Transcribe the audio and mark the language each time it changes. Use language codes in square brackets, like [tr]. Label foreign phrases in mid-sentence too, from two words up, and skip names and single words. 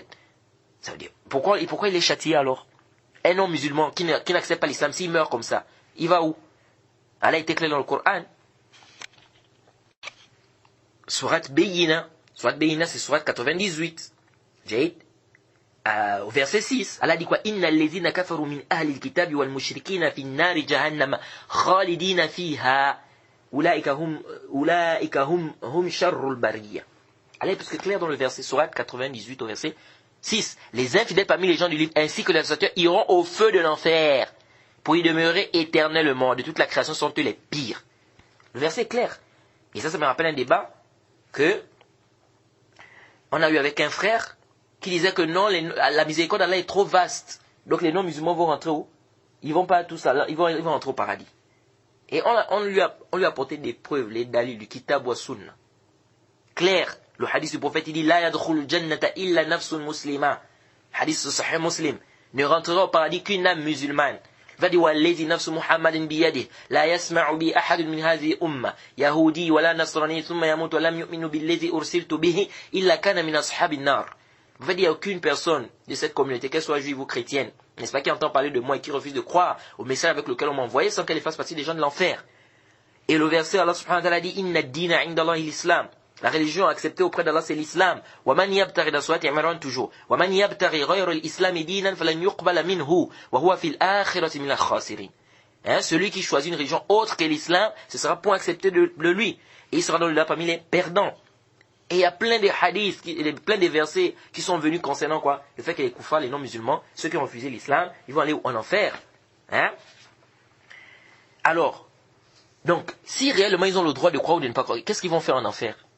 [fr] Ça veut dire, pourquoi il est châtié alors? Un non-musulman qui n'accepte pas l'islam, s'il meurt comme ça, il va où? Allah a été clair dans le Coran. Surat Bayina, c'est surat 98. Au verset 6, Allah dit quoi? [ar] إن الذين كفروا من أهل الكتاب والمشركين في نار جهنم خالدين فيها أولئك هم شر البرية. [fr] Allah est plus que clair dans le verset surat 98 au verset 6. Les infidèles parmi les gens du livre ainsi que les associateurs iront au feu de l'enfer pour y demeurer éternellement. De toute la création sont eux les pires. Le verset est clair. Et ça me rappelle un débat que on a eu avec un frère qui disait que non, la miséricorde d'Allah est trop vaste. Donc les non-musulmans vont rentrer où? Ils vont pas tous ils vont rentrer au paradis. Et on lui a apporté des preuves, les dalils du [ar] كتاب وسنة. [fr] Clair. Le hadith du prophète, il dit, [ar] لا يدخل الجنة إلا نفس مسلمة. [fr] Hadith de Sahih Muslim. Ne rentrera au paradis qu'une âme musulmane. Il va dire, [ar] والذي نفس محمد بيده. لا يسمع بي أحد من هذه الأمة يهودي ولا نصراني ثم يموت ولم يؤمن بالذي أرسلت به إلا كان من أصحاب النار. [fr] Il va dire, il n'y a aucune personne de cette communauté, qu'elle soit juive ou chrétienne, n'est-ce pas, qui entend parler de moi et qui refuse de croire au message avec lequel on m'a envoyé sans qu'elle fasse partie des gens de l'enfer. Et le verset, [ar] Allah سبحانه وتعالى dit, إن الدين عند الله الإسلام. [fr] La religion acceptée auprès d'Allah, c'est l'islam. [ar] وَمَنْ يَبْتَغِ دَسْوَاتِ عِمْرَانِ toujours. وَمَنْ يَبْتَغِ غَيْرَ الْإِسْلَامِ دِينًا فَلَنْ يُقْبَلَ مِنْهُ وَهُوَ فِي الْآخِرَةِ مِنَ الْخَاسِرِينَ. [fr] Celui qui choisit une religion autre que l'islam, ce sera point accepté de lui. Et il sera dans le là parmi les perdants. Et il y a plein de hadiths, plein de versets qui sont venus concernant quoi? Le fait que les koufars, les non-musulmans, ceux qui ont refusé l'islam, ils vont aller en enfer. Alors, donc, si réellement ils ont le droit de croire ou de ne pas croire, qu'est-ce qu'ils vont faire en enfer?